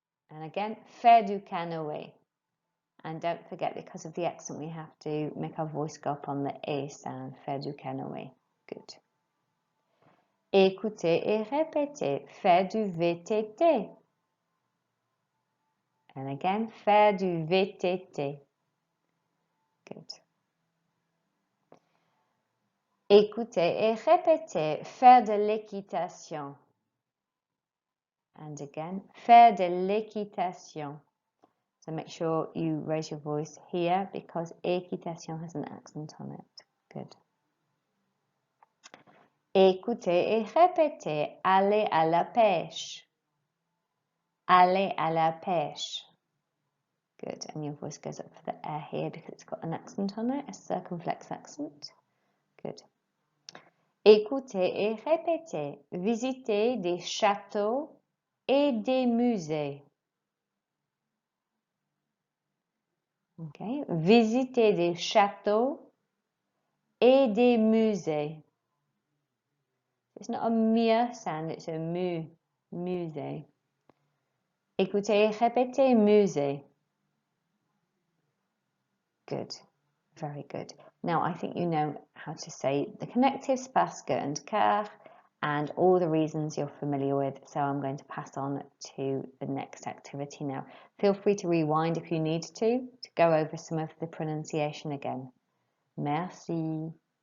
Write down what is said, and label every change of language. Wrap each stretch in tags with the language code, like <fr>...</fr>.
<en>And again,</en> <fr>faire du canoë.</fr> <en>And don't forget, because of the accent, we have to make our voice go up on the A sound.</en> <fr>Faire du canoë.</fr> <en>Good.</en> <fr>Écoutez et répétez. Faire du VTT.</fr> <en>And again,</en> <fr>faire du VTT.</fr> <en>Good.</en> <fr>Écoutez et répétez. Faire de l'équitation.</fr> <en>And again,</en> <fr>faire de l'équitation.</fr> <en>So make sure you raise your voice here because équitation has an accent on it. Good.</en> <fr>Écoutez et répétez. Aller à la pêche. Aller à la pêche.</fr> <en>Good. And your voice goes up for the air here because it's got an accent on it, a circumflex accent. Good.</en> <fr>Écoutez et répétez. Visiter des châteaux et des musées. Okay. Visiter des châteaux et des musées.</fr> <en>It's not a mia sound, it's a mu.</en> <fr>Musée. Écoutez et répétez musée.</fr> <en>Good. Very good. Now I think you know how to say the connectives parce que and car and all the reasons you're familiar with. So I'm going to pass on to the next activity now. Feel free to rewind if you need to go over some of the pronunciation again. Merci.</en>